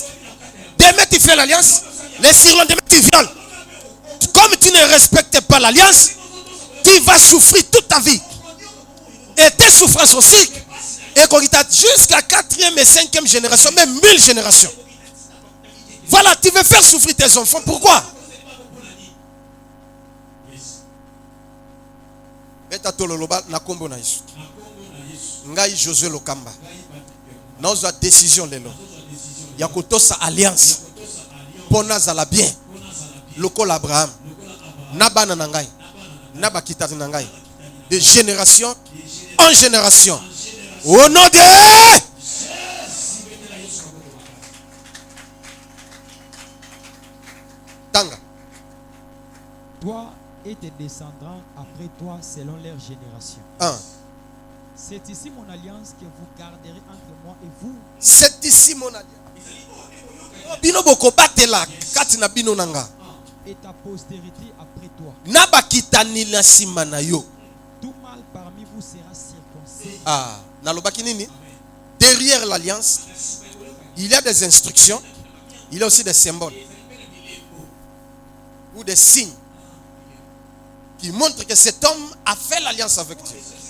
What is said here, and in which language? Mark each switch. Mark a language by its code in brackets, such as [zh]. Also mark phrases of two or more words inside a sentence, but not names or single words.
[fr] Demain tu fais l'alliance, les surlendemain tu violes. Comme tu ne respectes pas l'alliance, tu vas souffrir toute ta vie. Et tes souffrances aussi. Et qu'on jusqu'à 4e et 5e génération, même 1000 générations. Voilà, tu veux faire souffrir tes enfants. Pourquoi? [ln] Beta tololoba na kombo na Yesu. Ngai Josué Lokamba. Naozwa décision lelo. Ya kotosa alliance. Pona zala bien. Lokola Abraham. Na bana na ngai. Na bakitati na ngai. [fr] De génération en génération. Au nom de Tanga. Toi et tes descendants après toi selon leur génération. C'est ici mon alliance que vous garderez entre moi et vous. C'est ici mon alliance. [ln] Bino boko batela kati na bino nanga. [fr] Et ta postérité après toi. [ln] Na bakitani na sima na yo. [fr] Tout mal parmi vous sera circoncis. [ln] Nalobaki nini? [fr] Derrière l'alliance, il y a des instructions, il y a aussi des symboles ou des signes qui montrent que cet homme a fait l'alliance avec Dieu.